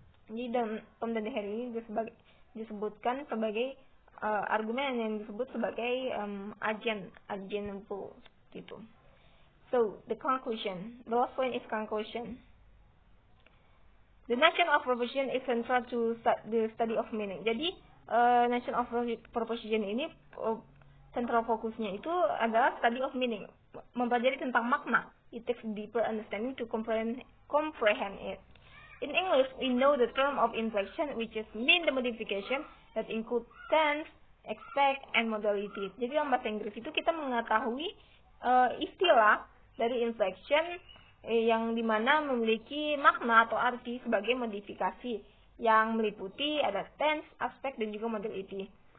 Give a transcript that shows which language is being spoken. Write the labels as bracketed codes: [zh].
[id] Jadi Tom dan Harry ini disebutkan sebagai argumen yang disebut sebagai agent rule gitu. [en] So the conclusion, the last point is conclusion. The notion of proposition is central to the study of meaning. [id] Jadi notion of proposition ini central fokusnya itu adalah study of meaning, mempelajari tentang makna. [en] It takes deeper understanding to comprehend it. In English, we know the term of inflection, which is mean the modification that include tense, expect, and modality. [id] Jadi dalam bahasa Inggris itu kita mengetahui istilah dari inflection yang dimana memiliki makna atau arti sebagai modifikasi yang meliputi ada tense, aspect, dan juga modality.